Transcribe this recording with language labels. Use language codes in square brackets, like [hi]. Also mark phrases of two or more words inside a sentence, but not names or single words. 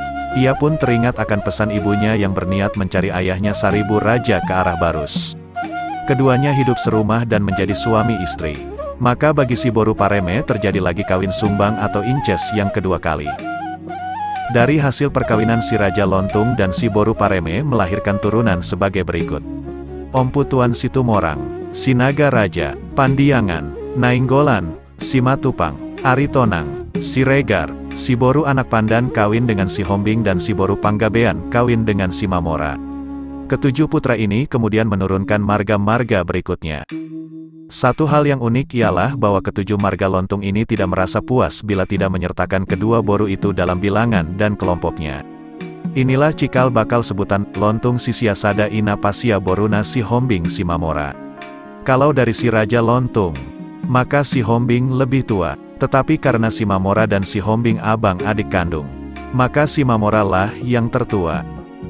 [id] Ia pun teringat akan pesan ibunya yang berniat mencari ayahnya Saribu Raja ke arah Barus. Keduanya hidup serumah dan menjadi suami istri. Maka bagi si Boru Pareme terjadi lagi kawin sumbang atau inces yang kedua kali. Dari hasil perkawinan si Raja Lontung dan si Boru Pareme melahirkan turunan sebagai berikut. Ompu Tuan Situmorang, Sinaga Raja, Pandiangan, Nainggolan, Simatupang, Aritonang, Siregar, si Boru anak Pandan kawin dengan si Hombing dan si Boru Panggabean kawin dengan si Mamora. Ketujuh putra ini kemudian menurunkan marga-marga berikutnya. Satu hal yang unik ialah bahwa ketujuh marga Lontung ini tidak merasa puas bila tidak menyertakan kedua Boru itu dalam bilangan dan kelompoknya. Inilah cikal bakal sebutan Lontung [bbc] Sisiasada Ina Pasia Boruna [id] si Hombing si Mamora. Kalau dari si Raja Lontung, maka si Hombing lebih tua, tetapi karena si Mamora dan si Hombing abang adik kandung, maka si Mamora lah yang tertua.